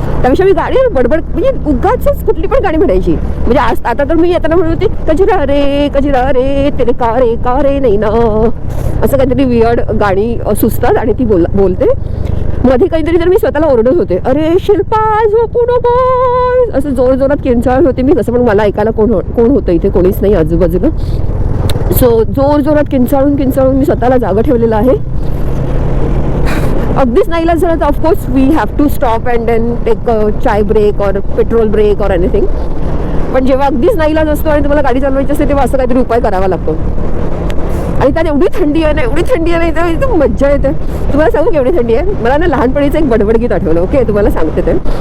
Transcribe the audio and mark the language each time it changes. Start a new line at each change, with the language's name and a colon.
Marathi: त्यापेक्षा मी गाणी बडबड, म्हणजे उगाच कुठली पण गाणी म्हणायची. म्हणजे आता तर मी येताना म्हणत होती, कजरा रे तेरे का रे नाही ना, असं काहीतरी वियर्ड गाणी सुचतात आणि ती बोलते. मध्ये काहीतरी तर मी स्वतःला ओरडत होते, अरे शिल्पा झोपू नको, असं जोरजोरात किंचाळत होते मी. कसं पण मला ऐकायला कोण होतं, इथे कोणीच नाही आजूबाजूला. सो जोरजोरात किंचाळून मी स्वतःला जागा ठेवलेलं आहे. अगदीच नाईलाज झालं तर
English: Of course we have to stop and then take chai break or petrol break or anything.
Marathi: पण जेव्हा अगदीच नाईलाज असतो आणि तुम्हाला गाडी चालवायची असते, तेव्हा असं काहीतरी उपाय करावा लागतो. आणि त्यात एवढी थंडी आहे ना, एकदम मज्जा येते. तुम्हाला सांगू की एवढी थंडी आहे, मला ना लहानपणीचं एक बडबड गीत आठवलं, ओके, तुम्हाला सांगते ते.